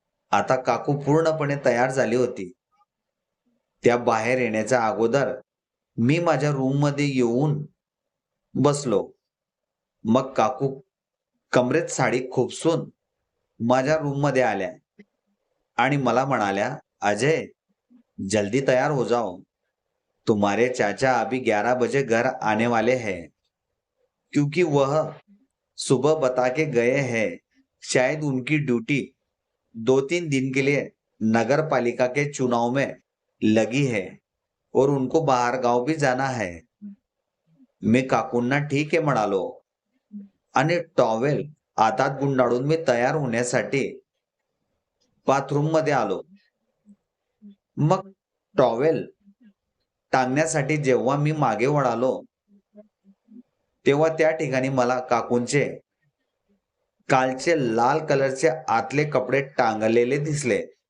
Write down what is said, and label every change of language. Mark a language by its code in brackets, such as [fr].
[mr] आता काकू पूर्णपणे तयार झाली होती. त्या बाहेर येण्याच्या अगोदर मी माझ्या रूममध्ये येऊन बसलो. मग काकू कमरेत साडी खुपसून माझ्या रूममध्ये आल्या आणि मला म्हणाल्या, "अजय, [hi] जल्दी तैयार हो जाओ. तुम्हारे चाचा अभी 11 बजे घर आने वाले हैं, क्योंकि वह सुबह बता के गए हैं शायद उनकी ड्यूटी 2-3 दिन के लिए नगर पालिका के चुनाव में लगी है और उनको बाहर गांव भी जाना है." [mr] मी काकूंना ठीक आहे म्हणालो आणि टॉवेल हातात गुंडाळून मी तयार होण्यासाठी बाथरूम मध्ये आलो. मग टॉवेल टांगण्यासाठी जेव्हा मी मागे वळालो तेव्हा त्या ठिकाणी मला काकूंचे कालचे लाल कलरचे आतले कपडे टांगलेले दिसले.